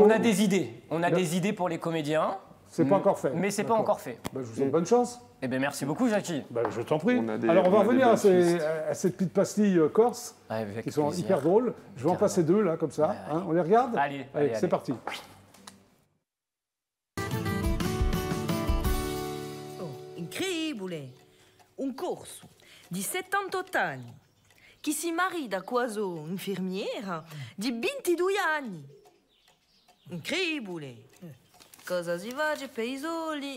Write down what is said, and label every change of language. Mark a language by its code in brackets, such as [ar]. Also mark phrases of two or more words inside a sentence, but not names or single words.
[fr] on a des idées. On a des idées pour les comédiens. C'est pas encore fait. Mais c'est pas D'accord. encore fait. Bah, je vous souhaite bonne chance. Eh bien, merci beaucoup, Jackie. Bah, je t'en prie. On a des- Alors, on va on a des revenir bonnes à ces petites pastilles corses Avec qui sont plaisir. hyper drôles. Je vais en passer 2 là, comme ça. Hein. On les regarde? Allez, c'est allez. parti. [it] Incredibile! Un corso di 78 anni che si marita quasi infermiera di 22 anni. Incredibile! Cosa si fa per i soli?